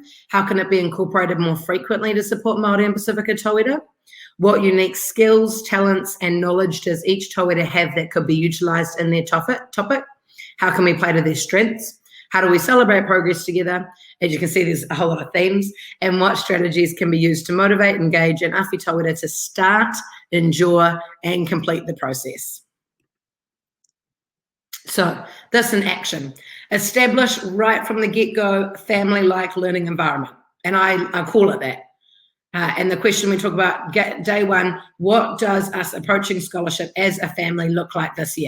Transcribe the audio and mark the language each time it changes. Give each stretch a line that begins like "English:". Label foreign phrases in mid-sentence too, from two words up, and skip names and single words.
English: How can it be incorporated more frequently to support Māori and Pasifika tauira? What unique skills, talents, and knowledge does each tauira have that could be utilised in their topic? How can we play to their strengths? How do we celebrate progress together? As you can see, there's a whole lot of themes. And what strategies can be used to motivate, engage, and awhi tauira to start, endure, and complete the process? So this in action. Establish right from the get-go family-like learning environment. And I call it that. And the question we talk about day one, what does us approaching scholarship as a family look like this year?